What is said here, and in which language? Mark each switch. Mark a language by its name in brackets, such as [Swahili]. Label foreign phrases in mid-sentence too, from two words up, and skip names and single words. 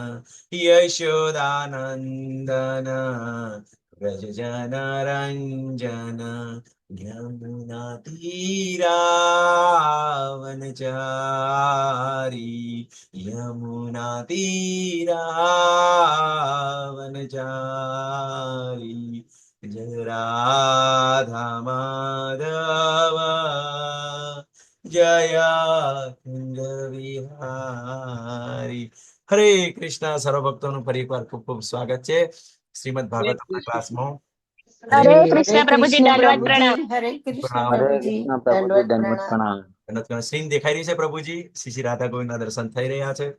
[Sanskrit] यशोदानंदन व्रज जन रंजन, यमुना तीरावनचारी, यमुना तीरावनचारी, जय राधा माधव जय कुंज વિહારી. [Gujarati] હરે કૃષ્ણ. સર્વ ભક્તોનું ફરી એકવાર ખૂબ ખૂબ સ્વાગત છે શ્રીમદ ભાગવતના ક્લાસમાં. હરે હરે હરે કૃષ્ણ પ્રભુજી, કૃષ્ણ દંડવત પ્રણામ. પ્રભુજી, હરે કૃષ્ણ પ્રણામ. હરે પ્રભુજી, કૃષ્ણ પ્રભુજી, દંડવત દંડવત પ્રણામ. પ્રણામ. સ્ક્રીન દેખાઈ રહી છે પ્રભુજી? શ્રી શ્રી રાધા ગોવિંદના દર્શન થઈ રહ્યા છે?